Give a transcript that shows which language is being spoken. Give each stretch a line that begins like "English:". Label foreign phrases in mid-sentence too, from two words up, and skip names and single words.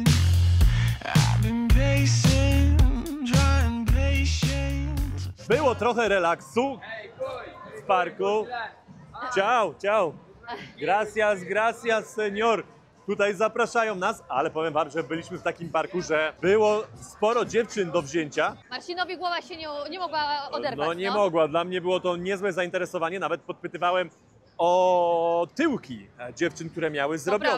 English: I've been pacing, trying patience.
Polish: Było trochę relaksu w parku.
Italian: Ciao, ciao.
Spanish: Gracias, gracias, señor.
Polish: Tutaj zapraszają nas, ale powiem wam, że byliśmy w takim parku, że było sporo dziewczyn do wzięcia. Marcinowi głowa się nie mogła oderwać. No nie mogła, dla mnie było to niezłe zainteresowanie, nawet podpytywałem o tyłki dziewczyn, które miały zrobione.